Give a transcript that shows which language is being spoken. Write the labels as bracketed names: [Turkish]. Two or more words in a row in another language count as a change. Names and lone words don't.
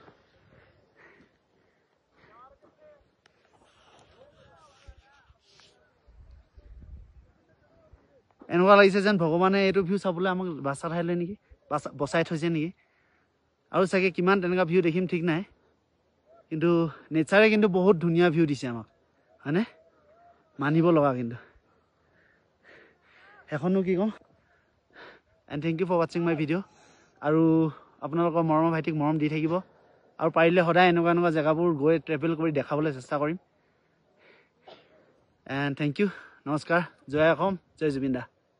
[Assamese] এনেকুৱা লাগিছে যেন ভগৱানে এইটো ভিউ চাবলৈ আমাক বাছা ঠাইলে নেকি বচাই থৈছে নেকি আৰু চাগে কিমান তেনেকুৱা ভিউ দেখিম ঠিক নাই কিন্তু নেচাৰে কিন্তু বহুত ধুনীয়া ভিউ দিছে আমাক হয়নে মানিব লগা কিন্তু এখনো কি কম [English] and thank you for watching my video [Assamese] আৰু আপোনালোকৰ মৰম ভাইটিক মৰম দি থাকিব আৰু পাৰিলে সদায় এনেকুৱা জায়গাবোৰ গৈ ট্ৰেভেল কৰি দেখাবলৈ চেষ্টা কৰিম [English] and thank you [Assamese] নমস্কাৰ জয় অসম জয় জুবিন দা